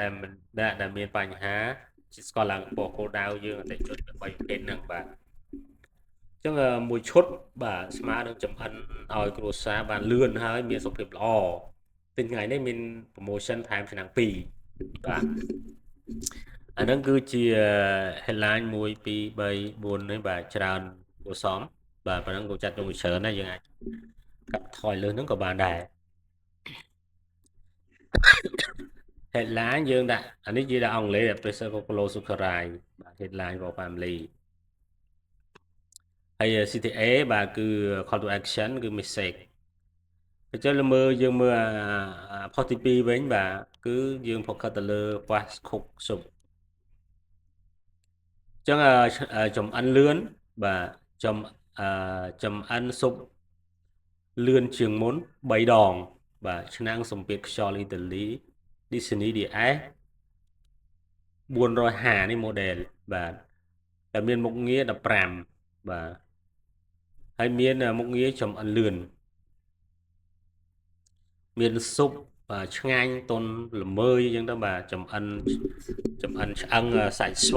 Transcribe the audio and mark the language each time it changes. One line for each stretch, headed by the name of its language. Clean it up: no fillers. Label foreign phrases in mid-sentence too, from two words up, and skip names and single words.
Khmer: ដែលមានបញ្ហាជាតិស្ករឡើងខ្ពស់គោលដៅយើងអតិថិជន3ប្រភេទហ្នឹងបាទអញ្ចឹងមួយឈុតបាទស្មើនឹងចំអិនឲ្យគ្រួសារបានលឿនហើយមានសុខភាពល្អទិញថ្ងៃនេះមាន promotion ថែមឆ្នាំ2បាទអាហ្នឹងគឺជា headline 1 2 3 4នេះបាទច្រើនគួរសមបាទប៉ុណ្ណឹងគួរចាត់ទុកមួយច្រើនណាយើងអាចកាត់ថយលើហ្នឹងក៏បានដែរ headline យើងដាក់អានេះជាដាក់អង់គ្លេស
English: pressure cooker
Khmer: sukarai បាទ
English: headline for family
Khmer: ហើយ CTA បាទគឺ
English: call to action
Khmer: គឺ message អញ្ចឹងយើងមើលផុសទី2វិញបាទគឺយើង focus ទៅលើ
English: fast cook soup
Khmer: អញ្ចឹងចំអិនលឿនបាទចំអិនស៊ុបលឿនជាងមុន3ដងបាទឆ្នាំងសម្ពាធខ្យល់អ៊ីតាលី Disney DS 450នេះ model បាទតែមានមុខងារ15បាទហើយមានមុខងារចំអិនលឿនមានស៊ុបឆ្ងាញ់ទន់ល្មើយអញ្ចឹងទៅបាទចំអិនឆ្អឹងសាច់ស្វិត